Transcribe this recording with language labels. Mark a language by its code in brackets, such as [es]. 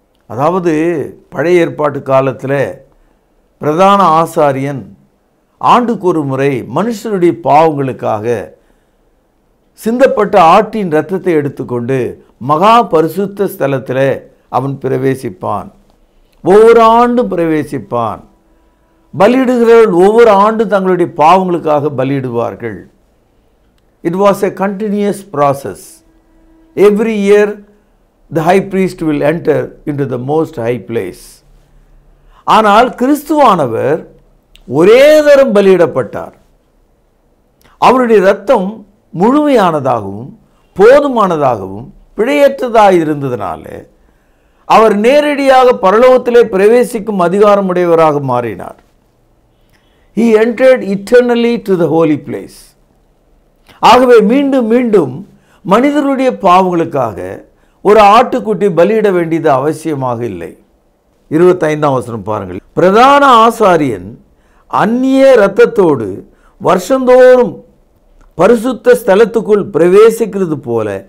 [ta] அதாவது பழைய ஏற்பாட்டு காலத்தில் பிரதான ஆசாரியன் ஆண்டுக்கு ஒரு முறை மனுஷனுடைய பாவங்களுக்காக சிந்தப்பட்ட ஆட்டின் இரத்தத்தை எடுத்துக்கொண்டு மகா பரிசுத்த ஸ்தலத்தில் அவன் பிரவேசிப்பான். ஒவ்வொரு ஆண்டும் பிரவேசிப்பான். பலியிடுகிறவர்கள் ஒவ்வொரு ஆண்டும் தங்களுடைய பாவங்களுக்காக பலியிடுவார்கள். [en] It was a continuous process. Every year the high priest will enter into the most high place. [ta] ஆனால் கிறிஸ்துவானவர் ஒரே தரம் பலியிடப்பட்டார். அவருடைய இரத்தம் முழுமையானதாகவும் போதுமானதாகவும் பிழையற்றதாக இருந்ததனால அவர் நேரடியாக பரலோகத்திலே பிரவேசிக்கும் அதிகாரம் உடையவராக மாறினார். [en] He entered eternally to the holy place. [ta] ஆகவே மீண்டும் மீண்டும் மனிதர்களுடைய பாவங்களுக்காக ஒரு ஆட்டுக்குட்டி பலியிட வேண்டியது அவசியமாக இல்லை. 25ஆம் வசனம் பாருங்கள். பிரதான ஆசாரியன் அந்நிய இரத்தத்தோடு வருஷந்தோறும் பரிசுத்த ஸ்தலத்துக்குள் பிரவேசிக்கிறது போல